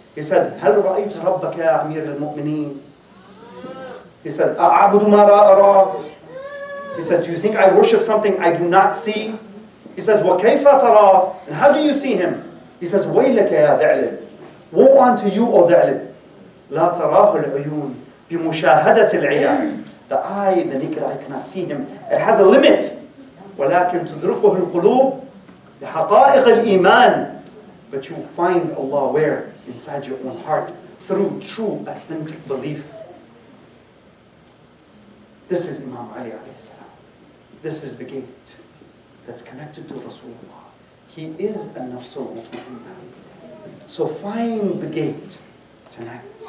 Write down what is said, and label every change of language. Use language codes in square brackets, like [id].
[en] He says, [ar] هل رأيت ربك يا أمير المؤمنين? [en] He says, [ar] أعبد ما لا أرى. [en] He says, do you think I worship something I do not see? He says, [ar] وكيف ترى? [en] And how do you see him? He says, [ar] ويلك يا ذعلب. [en] Woe unto you, O ذعلب. [ar] لا تراه العيون بمشاهدة العيان. [en] The eye, the naked eye cannot see him. It has a limit. [ar] ولكن تدركه القلوب بحقائق الإيمان. [en] But you find Allah where? Inside your own heart, through true, authentic belief. This is Imam Ali alayhi salam. This is the gate that's connected to Rasulullah. He is a nafs al-mutma'inna. So find the gate tonight.